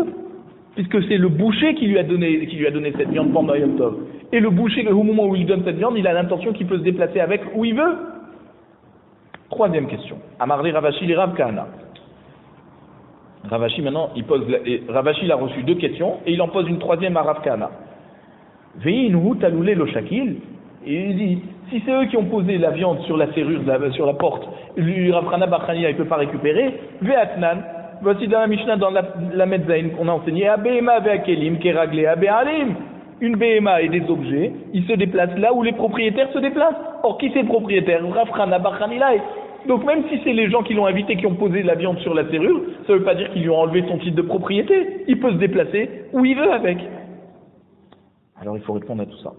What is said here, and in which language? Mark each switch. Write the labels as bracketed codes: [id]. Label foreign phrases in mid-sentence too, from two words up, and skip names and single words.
[fr] Puisque c'est le boucher qui lui a donné cette viande pendant Yom Tov. Et le boucher, au moment où il donne cette viande, il a l'intention qu'il peut se déplacer avec où il veut. Troisième question. [arc] Amarli Ravashi [fr] les Rav Kahana. Ravashi maintenant, Ravashi il a reçu deux questions et il en pose une troisième à Rav Kahana. [arc] Ve'inhu talule lo shakil. [fr] Et il dit, si c'est eux qui ont posé la viande sur la serrure, sur la porte, lui Rav Hana Bar Hanila il peut pas récupérer. Ve'atnan. Voici dans la Mishnah, dans la Medzaïn, qu'on a enseigné, [he] Abéma ve'akelim keraglé abéalim. [fr] Une BMA et des objets, ils se déplacent là où les propriétaires se déplacent. Or, qui c'est le propriétaire? Rav Hana Bar Hanila. Donc, même si c'est les gens qui l'ont invité, qui ont posé la viande sur la serrure, ça ne veut pas dire qu'ils lui ont enlevé son titre de propriété. Il peut se déplacer où il veut avec. Alors, il faut répondre à tout ça.